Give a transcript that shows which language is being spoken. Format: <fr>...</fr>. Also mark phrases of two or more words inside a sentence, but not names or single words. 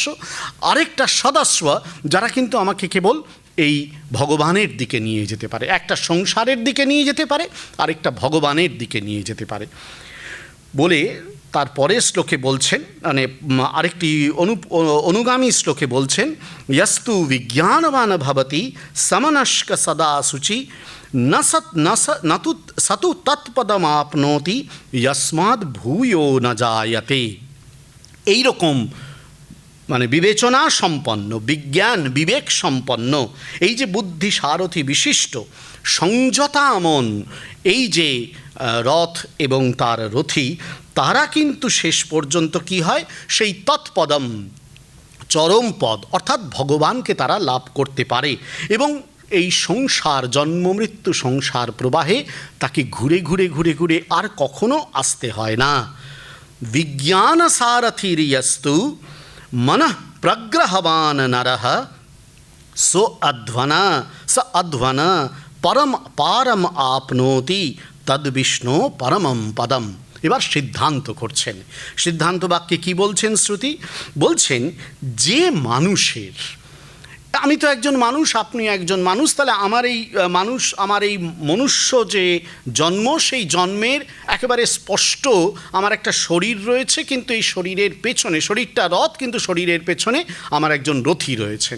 <bn>আরেকটা সদাস্বা, যারা কিন্তু আমাকে কেবল এই ভগবানের দিকে নিয়ে যেতে পারে। একটা সংসারের দিকে নিয়ে যেতে পারে, আরেকটা ভগবানের দিকে নিয়ে যেতে পারে। বলে তারপরে শ্লোকে বলছেন, মানে আরেকটি অনুগামী শ্লোকে বলছেন,</bn> <sa>यस्तु विज्ञानवान भवति समनस्क सदा शुचि न तु सतु तत्पदमाप्नोति यस्माद् भूयो न जायते।</sa> <bn>এই রকম মানে বিবেচনা সম্পন্ন, বিজ্ঞান বিবেক সম্পন্ন এই যে বুদ্ধি সারথি বিশিষ্ট সংযতা মন, এই যে রথ এবং তার রথী, তারা কিন্তু শেষ পর্যন্ত কি হয়, সেই তৎপদম চরম পদ অর্থাৎ ভগবানকে তারা লাভ করতে পারে। এবং এই সংসার জন্ম মৃত্যু সংসার প্রবাহে তাকে ঘুরে ঘুরে ঘুরে ঘুরে আর কখনো আসতে হয় না।</bn> <sa>বিজ্ঞান সারথিরিয়স্তু मनः प्रग्रहवान नरः सो अध्वन परम पारम आपनोति तद विष्णु परमं पदम।</sa> <bn>এবার সিদ্ধান্ত করছেন। সিদ্ধান্ত বাক্যে কি বলছেন শ্রুতি? বলছেন যে মানুষের, আমি তো একজন মানুষ, আপনি একজন মানুষ, তাহলে আমার এই মনুষ্য যে জন্ম, সেই জন্মের একেবারে স্পষ্ট আমার একটা শরীর রয়েছে, কিন্তু এই শরীরের পেছনে, শরীরটা রথ, কিন্তু শরীরের পেছনে আমার একজন রথী রয়েছেন।</bn>